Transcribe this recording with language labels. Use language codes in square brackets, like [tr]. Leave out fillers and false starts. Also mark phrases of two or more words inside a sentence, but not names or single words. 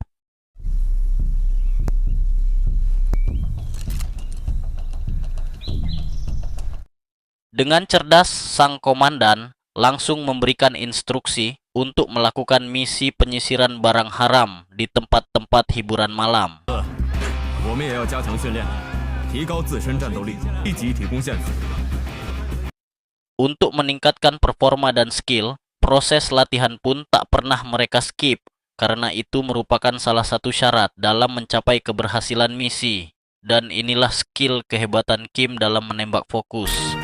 [id] Dengan cerdas, sang komandan langsung memberikan instruksi untuk melakukan misi penyisiran barang haram di tempat-tempat hiburan malam. [zh] 我们也要加强训练，提高自身战斗力，立即提供线索。 [id] Untuk meningkatkan performa dan skill, proses latihan pun tak pernah mereka skip, karena itu merupakan salah satu syarat dalam mencapai keberhasilan misi. Dan inilah skill kehebatan Kim dalam menembak fokus.